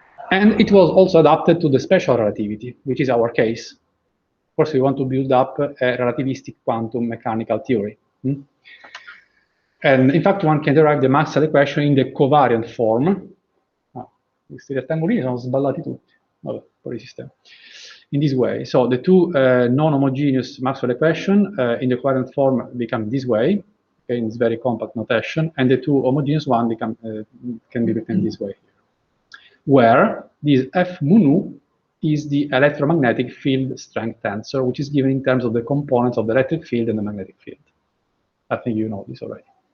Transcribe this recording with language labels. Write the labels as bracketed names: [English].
[English] And it was also adapted to the special relativity, which is our case. Of course, we want to build up a relativistic quantum mechanical theory. And in fact, one can derive the Maxwell equation in the covariant form. [Italian] Questi rettangolini sono sballati tutti. Vabbè, fuori sistema. [English] In this way, so the two non-homogeneous Maxwell equation in the covariant form become this way, okay, in this very compact notation, and the two homogeneous one become can be written this way, where this F mu nu is the electromagnetic field strength tensor, which is given in terms of the components of the electric field and the magnetic field. I think you know this already.